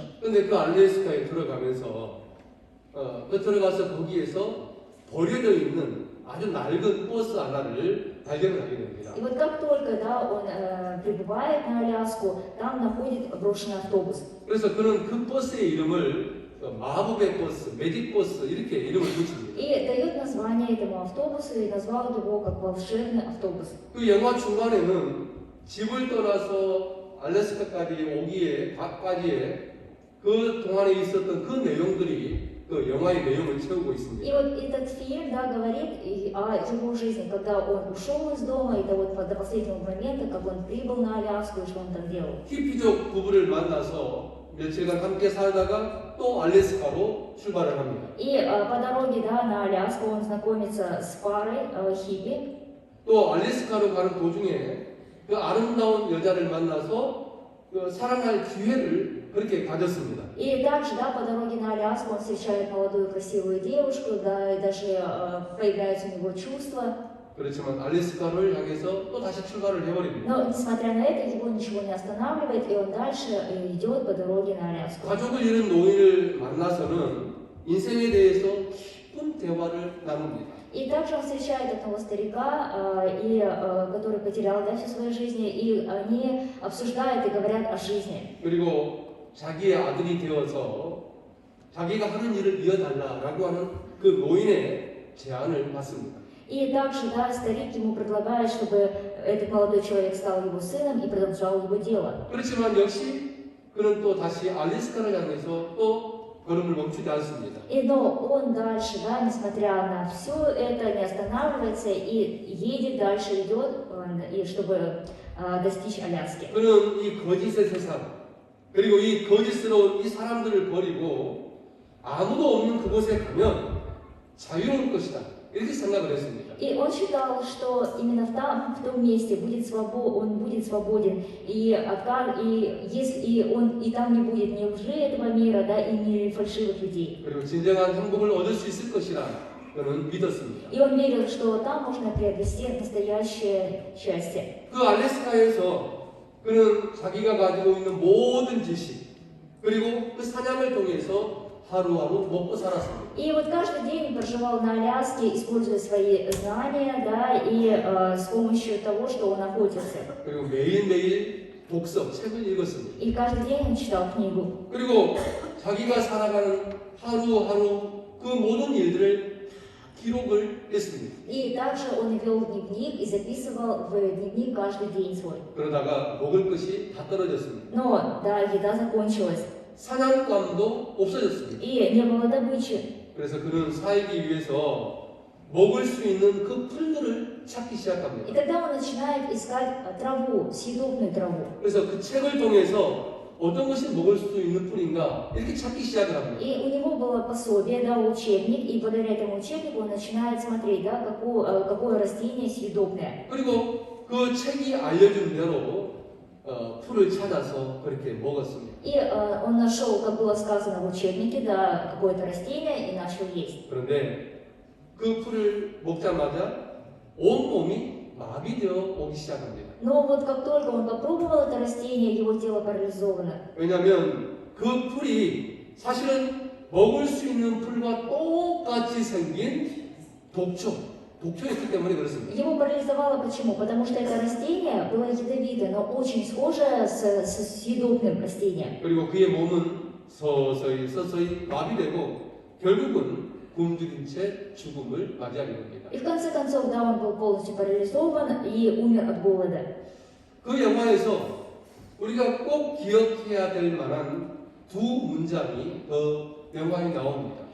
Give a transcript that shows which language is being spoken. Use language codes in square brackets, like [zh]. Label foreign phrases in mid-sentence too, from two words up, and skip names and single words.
[ko] 근데 그 알래스카에 들어가면서 들어가서 거기에서 버려져 있는 아주 낡은 버스 하나를 발견을 하게 됩니다. [ru] И вот как только, да, он прибывает на Аляску, там находит брошенный автобус. [ko] 그래서 그는 그 버스의 이름을 마법의 버스, [en] magic bus [ko] 이렇게 이름을 붙입니다. [ru] И дает название этому автобусу и назвал его как волшебный автобус. [ko] 그 영화 중간에는 집을 떠나서 알래스카까지 오기에까지의 그 동안에 있었던 그 내용들이 그 영화의 내용을 채우고 있습니다. [ru] И вот этот фильм, да, говорит о его жизни, когда он ушел из дома, и до последнего момента, как он прибыл на Аляску и что он там делал. [ko] 히피족 부부를 만나서 며칠간 함께 살다가 또 알래스카로 출발을 합니다. [ru] И по дороге, да, на Аляску он знакомится с парой хиппи. [ko] 또 알래스카로 가는 도중에 그 아름다운 여자를 만나서 그 사랑할 기회를 그렇게 가졌습니다. [ru] И также, да, по дороге на Аляску он встречает молодую красивую девушку, да, и даже появляются у него чувства. [ko] 그렇지만 알래스카를 향해서 또 다시 출발을 해버립니다. [ru] Но, несмотря на это, его ничего не останавливает, и он дальше идет по дороге на Аляску. [ko] 가족을 잃은 노인을 만나서는 인생에 대해서 깊은 대화를 나눕니다. [ru] И также он встречает одного старика, который потерял, да, всю свою жизнь, и они обсуждают и говорят о жизни. [ko] 그리고 자기의 아들이 되어서 자기가 하는 일을 이어달라라고 하는 그 노인의 제안을 받습니다. [ru] И также, да, старик ему предлагает, чтобы этот молодой человек стал его сыном и продолжал его дело. [ko] 그렇지만 역시 그는 또 다시 알래스카를 향해서 또 걸음을 멈추지 않습니다. [ru] Но он дальше, да, несмотря на все это, не останавливается и едет дальше, идет, и чтобы достичь Аляски. [ko] 그는 이 거짓의 세상 그리고 이 거짓스러운 이 사람들을 버리고 아무도 없는 그곳에 가면 자유로울 것이다. 이렇게 생각을 했습니다. [ru] И он считал, что именно в том месте он будет свободен, и там не будет ни лжи этого мира, да, и ни фальшивых людей. [ko] 그리고 진정한 행복을 얻을 수 있을 것이라 그는 믿었습니다. [ru] И он верил, что там можно приобрести настоящее счастье. [ko] 그 알래스카에서 그는 자기가 가지고 있는 모든 지식 그리고 그 사냥을 통해서 하루하루 먹고 살았습니다. [ru] И вот каждый день он проживал на Аляске, используя свои знания, да, и с помощью того, что он охотился. [ko] 그리고 매일매일 독서, 책을 읽었습니다. [ru] И каждый день он читал книгу. [ko] 그리고 자기가 살아가는 하루하루 그 모든 일들을 기록을 했습니다. [ru] И также он вел дневник и записывал в дневник каждый день свой. [ko] 그러다가 먹을 것이 다 떨어졌습니다. [ru] Но, да, еда закончилась, [ko] 사냥감도 없어졌습니다. [ru] и не было добычи. [ko] 그래서 그는 살기 위해서 먹을 수 있는 그 풀들을 찾기 И 시작합니다. [ru] тогда он начинает искать траву, съедобную траву. [ko] 그래서 그 책을 통해서 어떤 것이 먹을 수 있는 풀인가 이렇게 찾기 시작을 합니다. [ru] И у него было пособие, да, учебник, и благодаря этому учебнику он начинает смотреть, да, какое растение съедобное. [ko] 그리고 그 책이 알려준 대로 풀을 찾아서 그렇게 먹었습니다. [ru] И он нашел, как было сказано в учебнике, да, какое-то растение и начал есть. [ko] 그런데 그 풀을 먹자마자 온몸이 마비되어 오기 시작합니다. [ru] Но вот как только он попробовал это растение, его тело парализовано. [ko] 왜냐하면 그 풀이 사실은 먹을 수 있는 풀과 똑같이 생긴 독초였기 때문에 그렇습니다. [ru] Его парализовало почему? Потому что это растение было ядовитое, но очень схожее с съедобным растением. [ko] 그리고 그의 몸은 서서히 마비되고 결국은 굶주린 채 죽음을 맞이하게 됩니다. [ru] И в конце концов, да, он был полностью парализован и умер от голода. [ko] 그 영화에서 우리가 꼭 기억해야 될 만한 두 문장이 영화에 나옵니다.